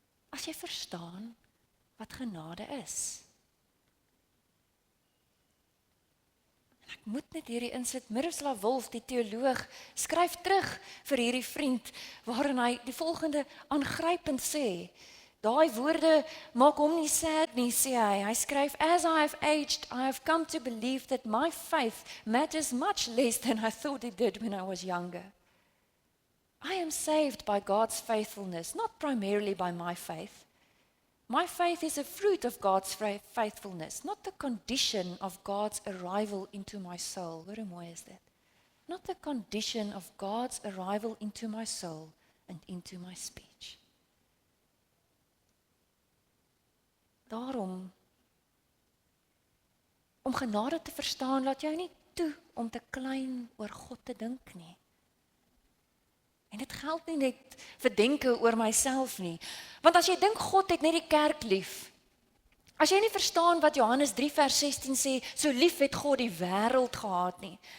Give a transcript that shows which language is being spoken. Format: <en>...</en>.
<af>As jy verstaan wat genade is. En ek moet net hierdie insit, Miroslav Volf, die teoloog, skryf terug vir hierdie vriend, waarin hy die volgende aangrypend sê. Daai woorde maak hom nie sad nie, sê hy. Hy skryf,</af> <en>"As I have aged, I have come to believe that my faith matters much less than I thought it did when I was younger. I am saved by God's faithfulness, not primarily by my faith. My faith is a fruit of God's faithfulness, not the condition of God's arrival into my soul."</en> <af>Hoe mooi is dit?</af> <en>Not the condition of God's arrival into my soul and into my speech.</en> <af>Daarom, om genade te verstaan, laat jou nie toe om te klein oor God te dink nie. En dit geld nie net vir denke oor myself nie. Want as jy dink God het net die kerk lief, as jy nie verstaan wat Johannes 3 vers 16 sê, so lief het God die wêreld gehad nie.</af>